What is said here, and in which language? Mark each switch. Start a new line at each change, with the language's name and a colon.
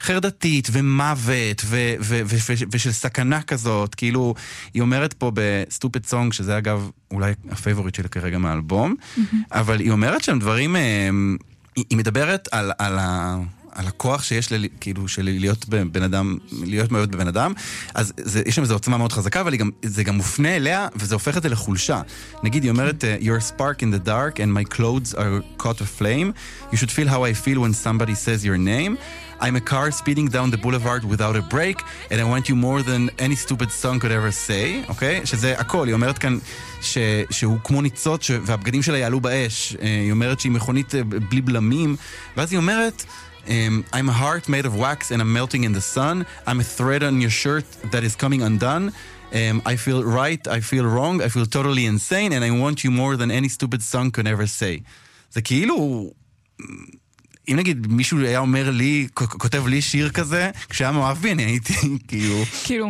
Hebrew: חרדתית, ומוות, ושל סכנה כזאת, כאילו, היא אומרת פה ב-Stupid Song, שזה אגב אולי הפייבורית שלי כרגע מהאלבום, אבל היא אומרת שם דברים, היא מדברת על הכוח שיש לי, כאילו, של להיות בבן אדם, להיות מאוהבת בבן אדם, אז יש שם איזו עוצמה מאוד חזקה, אבל זה גם מופנה אליה, וזה הופך את זה לחולשה. נגיד, היא אומרת,
English: "You're a spark in the dark, and my clothes are caught aflame. You should feel how I feel when somebody says your name. I'm a car speeding down the boulevard without a break, and I want you more than any stupid song could ever say."
Hebrew: אוקיי? שזה הכל. היא אומרת כאן שהוא כמו ניצות, והבגדים שלה יעלו באש. היא אומרת שהיא מכונית בלי בלמים, ואז היא אומרת,
English: I'm a heart made of wax and I'm melting in the sun. I'm a thread on your shirt that is coming undone. I feel right, I feel wrong, I feel totally insane, and I want you more than any stupid song could ever say.
Hebrew: זה כאילו, אם נגיד מישהו היה אומר לי, כותב לי שיר כזה, כשהיה מאוהב בי, אני הייתי כאילו,